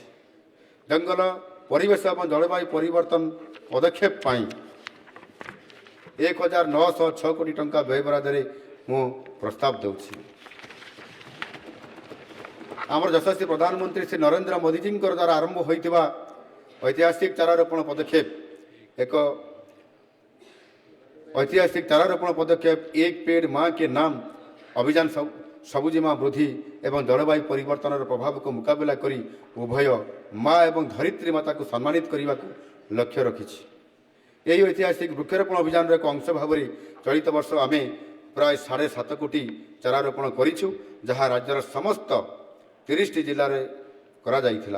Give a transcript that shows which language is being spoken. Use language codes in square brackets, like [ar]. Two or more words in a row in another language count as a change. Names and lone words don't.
[or] ଜଙ୍ଗଲ, ପରିବେଶ ଏବଂ ଜଳବାୟୁ ପରିବର୍ତ୍ତନ ପଦକ୍ଷେପ ପାଇଁ 1906 କୋଟି ଟଙ୍କା ବ୍ୟୟବରାଦରେ ମୁଁ ପ୍ରସ୍ତାବ ଦେଉଛି। ଆମର ଯଶସ୍ୱୀ ପ୍ରଧାନମନ୍ତ୍ରୀ ଶ୍ରୀ ନରେନ୍ଦ୍ର ମୋଦିଜୀଙ୍କ ଦ୍ୱାରା ଆରମ୍ଭ ହୋଇଥିବା ଐତିହାସିକ ଚାରାରୋପଣ ପଦକ୍ଷେପ ଏକ [hi] पेड़ माँ के नाम [or] ଅଭିଯାନ ସବୁଜିମା ବୃଦ୍ଧି ଏବଂ ଜଳବାୟୁ ପରିବର୍ତ୍ତନର ପ୍ରଭାବକୁ ମୁକାବିଲା କରି ଉଭୟ ମା ଏବଂ ଧରିତ୍ରୀ ମାତାକୁ ସମ୍ମାନିତ କରିବାକୁ ଲକ୍ଷ୍ୟ ରଖିଛି। ଏହି ଐତିହାସିକ ବୃକ୍ଷରୋପଣ ଅଭିଯାନର ଏକ ଅଂଶ ଭାବରେ ଚଳିତ ବର୍ଷ ଆମେ ପ୍ରାୟ 7.5 କୋଟି ଚାରାରୋପଣ କରିଛୁ, ଯାହା ରାଜ୍ୟର ସମସ୍ତ 30ଟି ଜିଲ୍ଲାରେ କରାଯାଇଥିଲା।